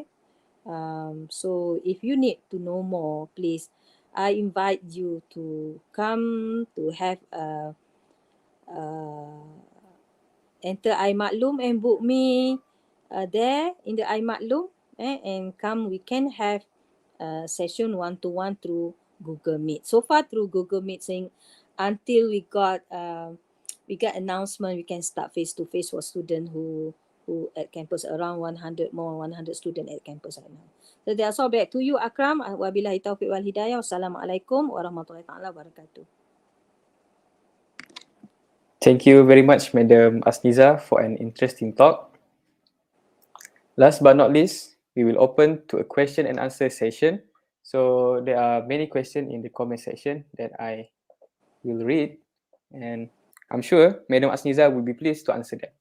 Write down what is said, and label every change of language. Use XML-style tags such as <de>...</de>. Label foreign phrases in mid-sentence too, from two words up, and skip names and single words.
<en>So if you need to know more, please, I invite you to come to have enter iMaklum and book me there in the iMaklum, and come, we can have session one-to-one through Google Meet. So far through Google Meet, saying until we got announcement, we can start face-to-face for students who at campus, around 100 students at campus right now. So that's all. Back to you, Akram.</en> <ar>وبالله التوفيق والهداية. والسلام عليكم ورحمة الله وبركاته.</ar> <en>Thank you very much, Madam Asniza, for an interesting talk. Last but not least, we will open to a question and answer session. So there are many questions in the comment section that I will read, and I'm sure Madam Asniza will be pleased to answer them.</en>